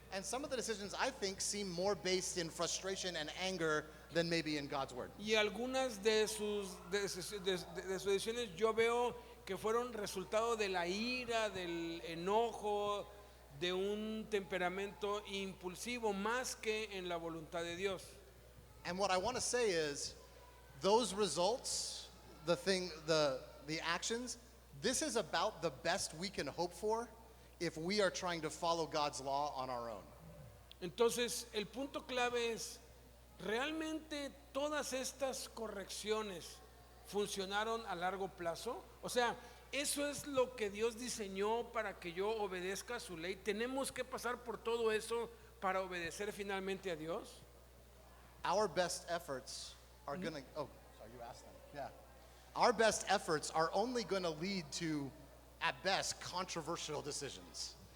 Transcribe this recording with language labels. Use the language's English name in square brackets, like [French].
[English] And some of the decisions, I think, seem more based in frustration and anger than maybe in God's word. [Spanish] Y algunas de sus decisiones yo veo que fueron resultado de la ira, del enojo, de un temperamento impulsivo más que en la voluntad de Dios. [English] And what I want to say is, those results, the actions, this is about the best we can hope for if we are trying to follow God's law on our own. [Spanish] Entonces, el punto clave es, ¿realmente todas estas correcciones funcionaron a largo plazo? O sea, ¿eso es lo que Dios diseñó para que yo obedezca a su ley? ¿Tenemos que pasar por todo eso para obedecer finalmente a Dios? [English] Our best efforts are going to, oh, sorry, you asked them. Yeah. Our best efforts are only going to lead to, at best, controversial decisions.